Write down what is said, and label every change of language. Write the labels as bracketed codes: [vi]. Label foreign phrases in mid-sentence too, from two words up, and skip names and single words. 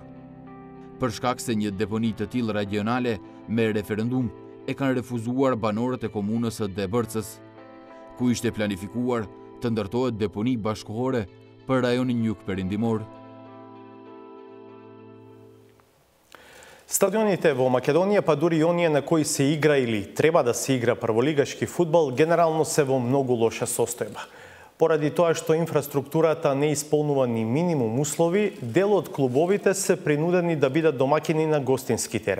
[sq] Për shkak se një deponi të tillë regionale me referendum e kanë refuzuar banorët e komunës së Debërcës, ku ishte planifikuar të ndërtohet deponi bashkëkohore për rajonin jug-perindimor. [mk] Stadioните во Македонија, па дури и оние на кои се игра или треба да се игра прволигашки фудбал, генерално се во многу лоша состојба. Поради тоа што инфраструктурата не исполнува ни минимум услови, дел од клубовите се принудени да бидат домакини на гостински терен.